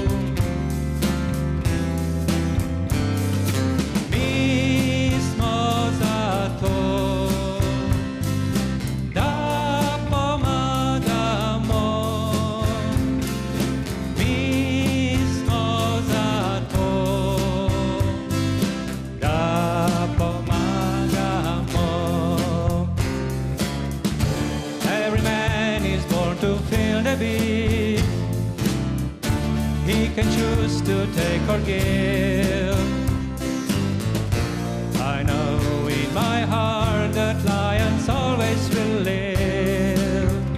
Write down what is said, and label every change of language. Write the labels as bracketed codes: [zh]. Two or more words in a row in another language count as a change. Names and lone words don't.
[sl] Mi smo zato, da pomagamo. Mi smo zato, da pomagamo. [en] Every man is born to feel the beat. He can choose to take or give. I know in my heart that lions always will live.